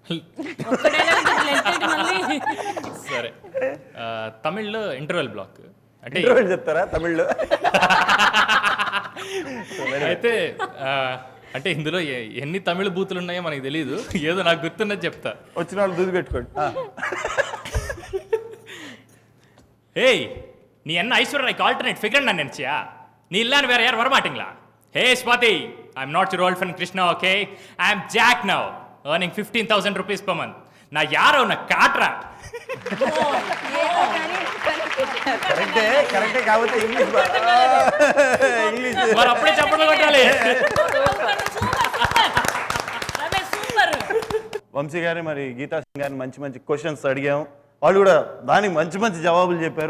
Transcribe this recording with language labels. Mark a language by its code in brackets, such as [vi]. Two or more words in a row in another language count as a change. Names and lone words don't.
[te] సరే, తమిళ్లో [en] interval block [te] అంటే చెప్తారా తమిళ్లో? అయితే అంటే ఇందులో ఎన్ని తమిళ బూతులు ఉన్నాయో మనకు తెలియదు, ఏదో నాకు గుర్తున్నది చెప్తా. వచ్చిన వాళ్ళు దూది పెట్టుకోండి. [ta] ஏய் நீ என்ன ஐஸ்வர்யாக்கு [en] alternate figure [ta] நான் நினைச்சியா? நீ இல்லன்னு வேற யார் வரமாட்டீங்களா? ஹே ஸ்வாதி, [en] I am not your old friend Krishna, okay? I am Jack now, earning 15,000 rupees per month. [ta] நான் யாரோ உன்னை காட்டுறேன். [te] కరెక్టే కాకపోతే ఇంగ్లీష్ మరి అప్పుడే చెప్పడం కొట్టాలి. వంశీ గారి మరి గీతా సింగ్ గారిని మంచి క్వశ్చన్స్ అడిగాము, వాళ్ళు కూడా దానికి మంచి జవాబులు చెప్పారు.